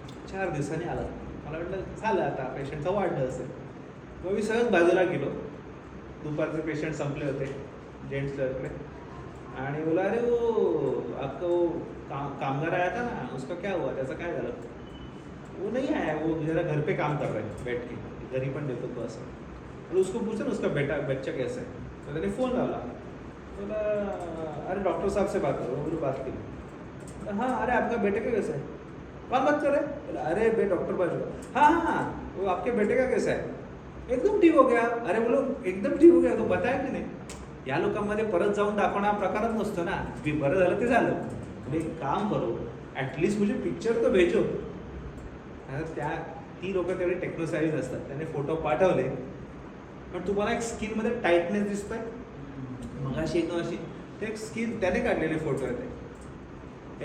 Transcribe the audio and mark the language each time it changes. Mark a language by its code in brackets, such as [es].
[mr] 4 दिवसांनी आला. मला वाटलं झालं आता पेशंटचं वाढलं असेल. मग मी सहज बाजूला गेलो. दुपारचे पेशंट संपले होते जेंट्स कडे आणि बोला [hi] अरे वो आपका वो कामगार आया था ना उसका क्या हुआ, [mr] त्याचं काय झालं. [hi] वो नहीं आया, वो जरा घर पे काम कर रहे हैं बैठ के, [mr] घरी पण देतो तो असं. [hi] और उसको पूछा ना उसका बच्चा कैसा है. [mr] तो त्याने फोन लावला. [hi] बोला अरे डॉक्टर साहब से बात करो. बोलो बात केली. हाँ अरे आपका बेटे का कैसा है. कौन बात कर रहे हैं. बोला अरे बे डॉक्टर बाजू. हाँ हाँ वो आपके बेटे का कैसा है. एकदम ठीक हो गया. अरे बोलो एकदम ठीक हो गया तो बताया की नाही. [mr] या लोकांमध्ये परत जाऊन दाखवणं हा प्रकारच नसतो ना. बरं झालं ते झालं. [hi] म्हणजे काम करो ॲटलिस्ट मुझे पिक्चर तो भेजो. [mr] त्या ती लोक तेवढे टेक्नोसाईज असतात. त्याने फोटो पाठवले पण तुम्हाला एक स्किनमध्ये टाईटनेस दिसतोय मगाशी एकदम अशी ते एक स्किन त्याने काढलेले फोटो आहे ते.